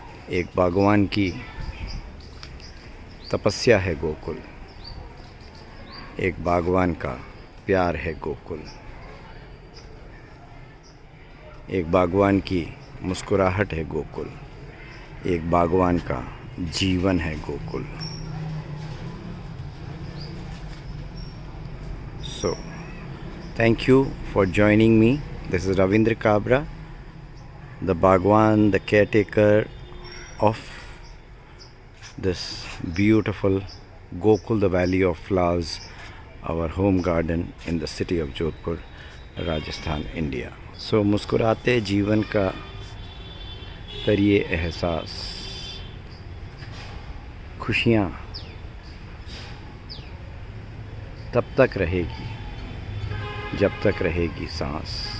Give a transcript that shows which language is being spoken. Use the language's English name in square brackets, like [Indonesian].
[Hindi] एक बागवान की तपस्या है गोकुल, एक बागवान का प्यार है गोकुल, एक बागवान की मुस्कुराहट है गोकुल, एक बागवान का जीवन है Gokul. [English] So, thank you for joining me. This is Ravindra Kabra, the Bhagwan, the caretaker of this beautiful Gokul, the Valley of Flowers, our home garden in the city of Jodhpur, Rajasthan, India. [Hindi] So, मुस्कुराते जीवन का करिए एहसास, खुशियाँ तब तक रहेगी जब तक रहेगी सांस,